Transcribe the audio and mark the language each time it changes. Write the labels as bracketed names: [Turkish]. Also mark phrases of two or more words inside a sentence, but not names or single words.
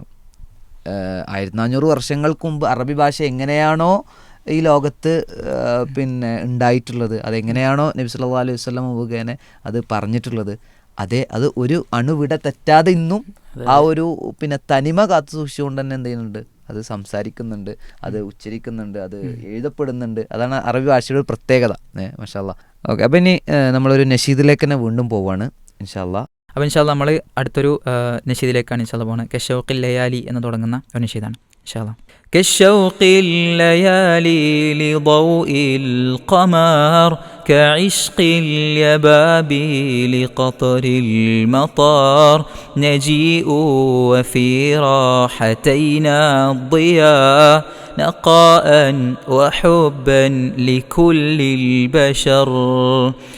[Malayalam] 1400 വർഷങ്ങൾക്ക് മുമ്പ് അറബി ഭാഷ എങ്ങനെയാണോ ഈ ലോകത്ത് പിന്നെ ഉണ്ടായിട്ടുള്ളത്, അതെങ്ങനെയാണോ നബി [Arabic] صلى الله عليه وسلم [Malayalam] മുഖേന അത് പറഞ്ഞിട്ടുള്ളത്, അത് ഒരു അണുവിട തെറ്റാതെ ഇന്നും ആ ഒരു പിന്നെ തനിമ കാത്തു സൂക്ഷിച്ചുകൊണ്ട് തന്നെ എന്ത് ചെയ്യുന്നുണ്ട്, അത് സംസാരിക്കുന്നുണ്ട്, അത് ഉച്ചരിക്കുന്നുണ്ട്, അത് എഴുതപ്പെടുന്നുണ്ട്. അതാണ് അറബി ഭാഷയുടെ ഒരു പ്രത്യേകത. [Arabic] ما شاء الله. [Malayalam] ഓക്കെ, അപ്പോൾ ഇനി നമ്മളൊരു നഷീദിലേക്ക് തന്നെ വീണ്ടും പോവാണ് [Arabic] إن شاء الله. [Malayalam] അപ്പോൾ [Arabic] إن شاء الله [Malayalam] നമ്മൾ അടുത്തൊരു നഷീദിലേക്കാണ് [Arabic] إن شاء الله [Malayalam] പോകുന്നത്. [Arabic] كالشوق الليالي [Malayalam] എന്ന് തുടങ്ങുന്ന ഒരു നഷീദാണ് [Arabic] إن شاء الله. كالشوق الليالي لضوء القمر كعشق اليبابي لقطر المطار نجيء وفي راحتينا الضياء نقاء وحبا لكل البشر